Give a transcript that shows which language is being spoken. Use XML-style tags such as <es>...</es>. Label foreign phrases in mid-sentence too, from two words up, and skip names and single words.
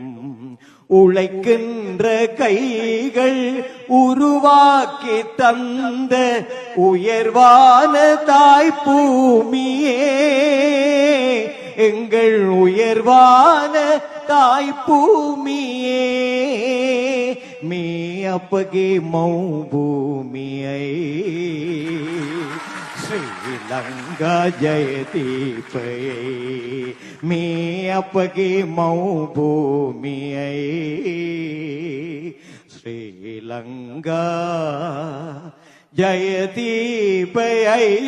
<ta>உழைக்கின்ற கைகள் உருவாக்கி தந்த உயர்வான தாய் பூமியே, எங்கள் உயர்வான தாய் பூமியே.</ta> <si>මේ අපගේ මව් භූමිය ශ්‍රී ලංකා ජයද්වීපයේ. මේ අපගේ මව් භූමියේ ශ්‍රී ලංකා ජයද්වීපයේ.</si>